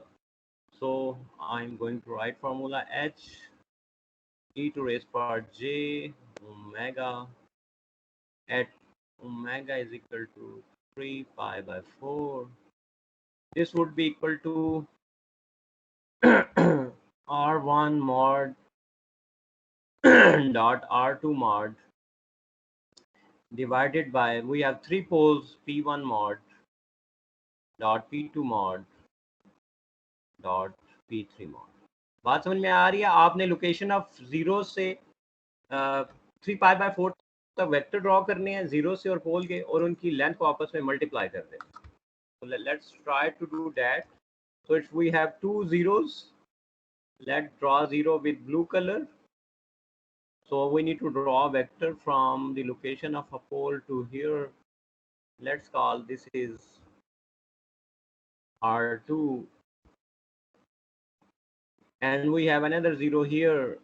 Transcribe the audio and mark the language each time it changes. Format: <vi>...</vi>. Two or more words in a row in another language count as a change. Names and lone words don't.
<en>So I'm going to write formula h e to raise power j omega at omega is equal to 3 pi by 4. This would be equal to r1 mod dot r2 mod divided by, we have three poles, p1 mod dot p2 mod dot p3 mod.</en> <hi>बात समझ में आ रही है? आपने</hi> <en>location of zero</en> <hi>से</hi> <en>3 pi by 4</en> <hi>तक</hi> <en>vector draw</en> <hi>करने हैं जीरो से और पोल के, और उनकी लेंथ को आपस में मल्टीप्लाई कर दें.</hi> <en>So let's try to do that. So if we have two zeros, let's draw zero with blue color. So we need to draw a vector from the location of a pole to here. Let's call this is R2 and we have another 0 here.</en>